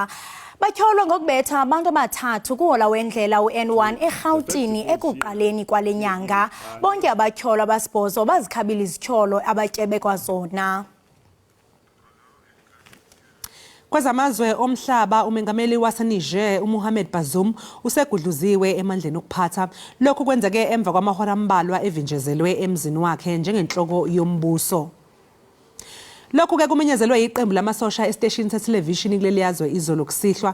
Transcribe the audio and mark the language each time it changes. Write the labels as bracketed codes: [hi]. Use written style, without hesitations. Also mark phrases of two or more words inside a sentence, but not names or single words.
[xh] Batyholwa ngokubetha abantu abathathu kuhola wendlela uN1 eRhawutini ekuqaleni kwale nyanga. Bonke abatyholwa basibhozo bazikhabile izityholo abatyebe kwazona. [zu] Kwezamazwe omhlaba umengameli waseNiger uMohamed Bazoum usegudluziwe emandleni okuphatha. Lokhu kwenzeke emva kwamahora ambalwa evinjezelwe emzini wakhe njengenhloko yombuso. Lokhu ke kumenyezelwe iqembu lamasosha esiteshini sethelevishini kuleli yazwe izolo kusihlwa.